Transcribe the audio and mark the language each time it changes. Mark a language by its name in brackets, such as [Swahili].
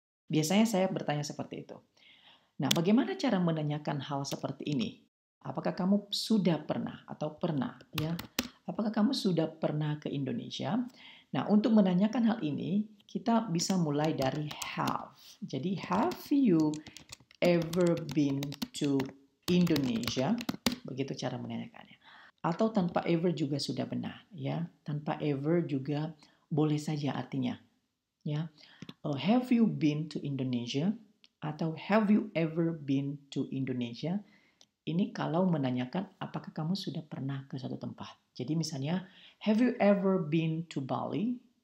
[Indonesian] Biasanya saya bertanya seperti itu. Nah, bagaimana cara menanyakan hal seperti ini? Apakah kamu sudah pernah atau pernah, ya? Apakah kamu sudah pernah ke Indonesia? Nah, untuk menanyakan hal ini, kita bisa mulai dari have. [English] Jadi, have you ever been to Indonesia? [Indonesian] Begitu cara menanyakannya. Atau tanpa ever juga sudah benar, ya. Tanpa ever juga boleh saja artinya, ya. [English] Have you been to Indonesia? Atau have you ever been to Indonesia? [Indonesian] Ini kalau menanyakan apakah kamu sudah pernah ke suatu tempat. [English] Jadi misalnya, have you ever been to Bali?